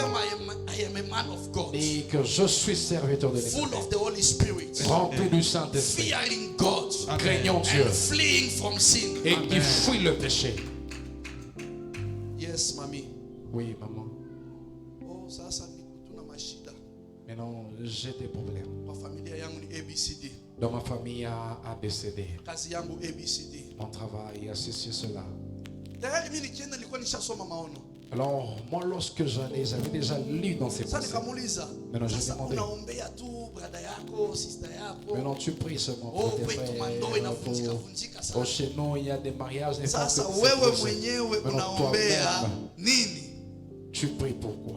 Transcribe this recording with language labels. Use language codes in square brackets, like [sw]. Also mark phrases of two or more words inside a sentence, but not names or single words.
[fr] Et que je suis serviteur de l'Esprit. Rempli du Saint-Esprit. Craignons Dieu. Et qui fuit le péché. [en] Yes, mamie. [fr] Oui, maman. [sw] Oh, ça tuna mashida. [fr] Maintenant, j'ai des problèmes. [sw] Kwa familia yangu ni ABCD. [fr] Dans ma famille, il y a ABCD. [sw] Kazi yangu ABCD. [fr] Mon travail, il y a ceci, cela. [sw] Tayari mimi nikienda nilikuwa nishasoma maono. [fr] Alors, moi, lorsque j'allais, j'avais déjà lu dans ces pensées. Maintenant, je me demandais. Maintenant, tu pries seulement pour tes frères. Pour chez nous, il y a des mariages. Maintenant, toi-même, tu pries pourquoi?